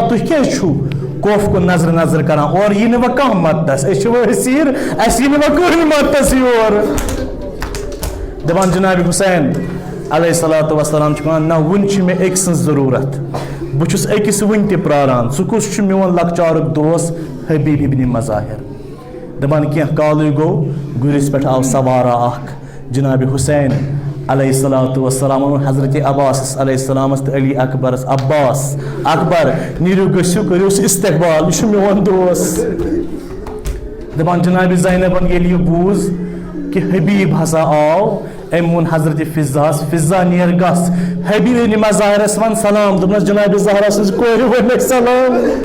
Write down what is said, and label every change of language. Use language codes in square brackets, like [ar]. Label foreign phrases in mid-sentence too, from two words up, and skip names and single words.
[ks] تُہۍ کیٛازِ چھُو کوف کُن نظرٕ نظرٕ کران اورٕ یی نہٕ وۄنۍ کانٛہہ مدتس أسۍ چھِ وۄنۍ أسیٖر اَسہِ یی نہٕ وۄنۍ کٕہٕنۍ مدتس یور دپان جناب حسین [ar] علیہ الصلوۃ والسلام [ks] چھِ ونان نہ وُنہِ چھِ مےٚ أکۍ سٕنٛز ضروٗرت بہٕ چھُس أکِس وُنہِ تہِ پراران سُہ کُس چھُ میون لکچارُک دوست حبیب ابن مظاہر دپان کینٛہہ کالٕے گوٚو گُرِس پٮ۪ٹھ آو سوارا اکھ جناب حسین [ar] علیہ الصلوۃ والسلام [ks] حضرت عباس علیہ السلامس تو علی اکبرس عباس اکبر نیرو گژھِو کٔرِوس استقبال یہ چھُ میون دوست دپان جناب زینبن ییٚلہِ یہِ بوٗز کہ حبیب ہسا آو أمۍ ووٚن حضرت فضاہس فضا نیر گژھ حبیب ابن مظاہرس ون سلام دوٚپنس جناب زہرا سٕنٛز کورِ ونیٚکھ سلام